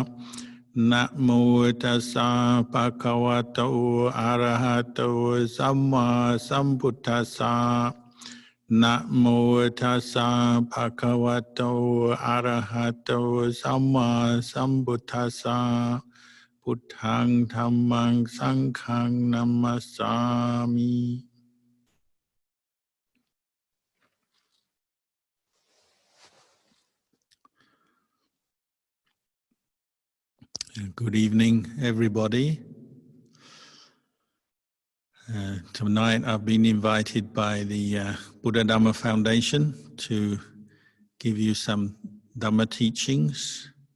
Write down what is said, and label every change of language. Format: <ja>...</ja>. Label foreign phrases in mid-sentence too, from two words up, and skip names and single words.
<pi>Namo tassa bhagavato arahato samma sambuddhassa. Namo tassa bhagavato arahato samma sambuddhassa. Buddhang dhammang sanghang namasami.</pi> <en>Good evening, everybody. Tonight I've been invited by the Buddha Dhamma Foundation to give you some Dhamma teachings.</en>